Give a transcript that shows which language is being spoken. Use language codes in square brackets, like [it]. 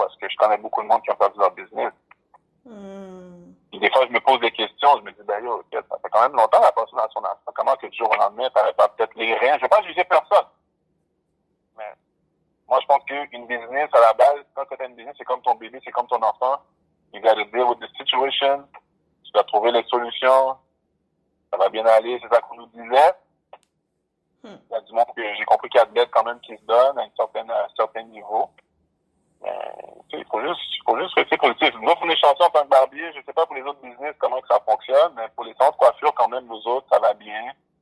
[fr] Parce que je connais beaucoup de monde qui ont perdu leur business. Puis des fois, je me pose des questions, je me dis, ben yo, ça fait quand même longtemps la personne dans son enfant. Comment que du jour au lendemain, t'avais pas peut-être les reins? Je vais pas juger personne. Mais moi, je pense qu'une business, à la base, quand tu as une business, c'est comme ton bébé, c'est comme ton enfant. [en] You gotta deal with the situation. [fr] Tu dois trouver les solutions. Ça va bien aller, c'est ça qu'on nous disait. Il y a du monde que j'ai compris qu'il y a de l'aide quand même qui se donne à un certain niveau. Il faut juste rester positif. Nous, pour les chansons en tant que barbier, je sais pas pour les autres business comment que ça fonctionne, mais pour les centres de coiffure, quand même, nous autres, ça va bien.